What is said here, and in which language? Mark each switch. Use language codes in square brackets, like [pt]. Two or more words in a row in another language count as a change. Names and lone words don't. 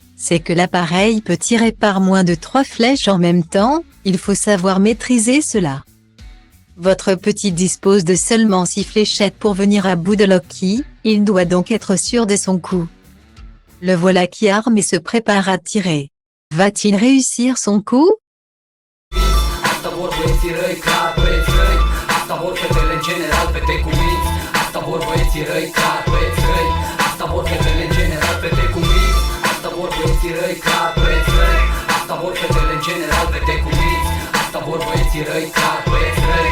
[fr] C'est que l'appareil peut tirer par moins de 3 flèches en même temps, il faut savoir maîtriser cela. Votre petit dispose de seulement 6 fléchettes pour venir à bout de Loki, il doit donc être sûr de son coup. Le voilà qui arme et se prépare à tirer. Va-t-il réussir son coup? [ro] Asta vor băieții răi, clar băieți răi. Asta vor fetele în general, fete cu minți. Asta vor băieții răi, clar băieți răi. Asta vor fetele în general, fete cu minți. Asta vor băieții răi, clar băieți răi. Asta vor fetele în general, fete cu minți. Asta vor băieții răi, clar băieți răi.